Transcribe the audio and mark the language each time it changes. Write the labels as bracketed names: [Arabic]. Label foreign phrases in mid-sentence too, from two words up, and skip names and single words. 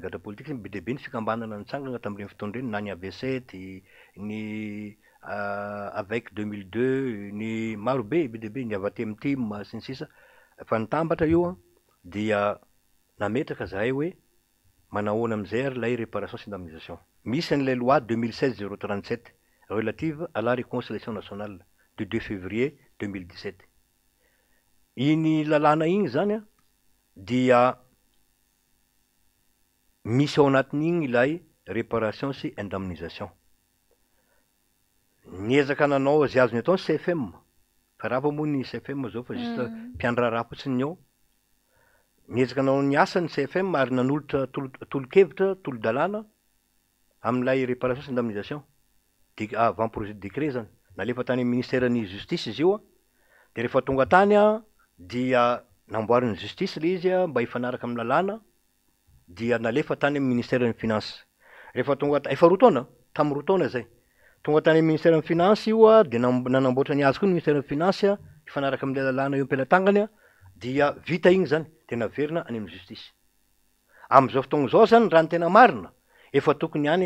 [Malagasy] gadra politika be dia be ny fikambanana nitsangana tamin'ireny fotoana ireny na ny AB7 ny avec 2002 ny maro be be dia be ny avatemtim sy ny sisa fa nitambatra io dia nametraka zahay hoe manahoana am'izay ary lay réparation sy indemnisation misy an'ilay [French] loi 2016-037 relative à la réconciliation nationale du 2 février 2017 [Malagasy] iny lalàna igny zany dia misy ao anatin'igny ilay réparation sy indemnisation niezaka nanao zay azony atao ny CFM fa raha moa ny CFM zao fa juste mpiandraraha fotsiny ao niezaka nanao ny asany CFM ary nanolotra tolo-kevitra tolo-dalàna amin'ilay réparation sy indemnisation [French] avant projet de décret [Malagasy] zany nalefa tany ministère ny justice izy io de rehefa tonga tany dia namboarin'ny justice le izy mba hifanaraka amin'ny lalàna dia nalefa tany amin'ny ministère ny finance rehefa tonga efa roa taona tamin'ny roa taona zay tonga tany amin'ny ministère ny finance io de nanamboatra ny azy koa ny ministère ny finance hifanaraka amin'ilay lalàna io am-pelatangany dia vita igny zany tena verina any amin'ny justisy am'izao fotoagna zao zany raha ny tena marina efa tokony any